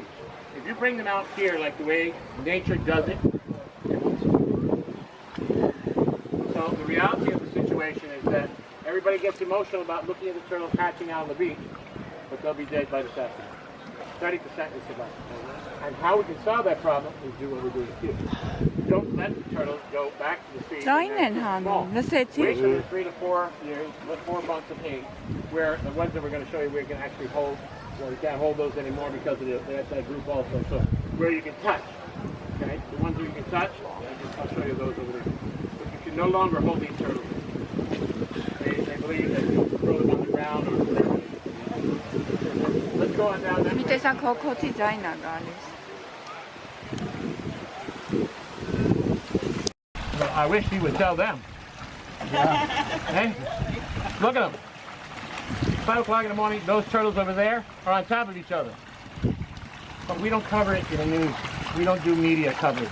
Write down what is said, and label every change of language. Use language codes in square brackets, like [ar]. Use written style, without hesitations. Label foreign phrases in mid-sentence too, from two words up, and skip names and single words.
[en] If you bring them out here like the way nature does it, so the reality of the situation is that everybody gets emotional about looking at the turtles hatching out on the beach, but they'll be dead by this afternoon. 30% is survive. And how we can solve that problem is do what we're doing here. Don't let the turtles go back to the sea. [hy] Ձայն են հանում, լսեցի։ [en] Wait till they're 3 to 4 years, 4 months of age, where the ones that we're going to show you we can actually hold. Well, you can't hold those anymore because of that group also. So where you can touch, okay? The ones that you can touch, I'll show you those over there. But you can no longer hold these turtles. They believe that you throw them on the ground or whatever. Let's go on down that Մի way. [hy] տեսակ հոգոցի ձայն է գալիս։ [en] Well, I wish you would tell them. Hey, look at them. 5 o'clock in the morning, those turtles over there are on top of each other. But we don't cover it in the news. We don't do media coverage.